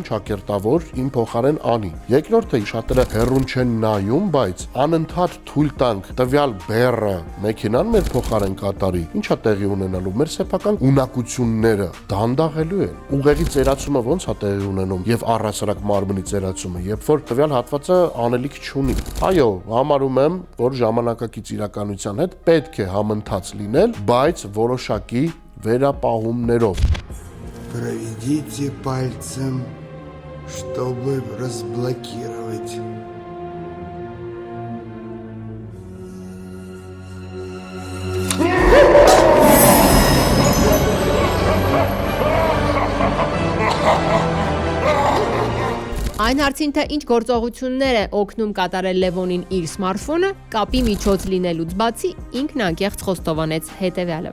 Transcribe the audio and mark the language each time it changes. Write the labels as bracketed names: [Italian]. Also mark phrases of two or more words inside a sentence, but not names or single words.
[Armenian] ճակերտավոր իմ փոխարեն անի։ Երկրորդը շատերը հեռուն չեն նայում, բայց անընդհատ թույլ տանք տվյալ բեռը մեքենան մեր փոխարեն կատարի, ինչա տեղի ունենալու, մեր սեփական ունակությունները դանդաղելու են։ Ուղեղի ծերացումը ոնց է տեղի ունենում եւ առհասարակ մարմնի ծերացումը, երբ որ տվյալ հատվածը անելիք չունի։ Այո, համարում եմ, որ ժամանակակից իրականության հետ պետք է համընթաց լինել, բայց որոշակի վերապահումներով։ [Russian] Проведите пальцем, чтобы разблокировать. [Armenian] Այն հարցին, թե ինչ գործողություններ է օգնում կատարել Լևոնին իր սմարթֆոնը, կապի միջոց լինելուց բացի ինքն անկեղծ խոստովանեց հետևյալը.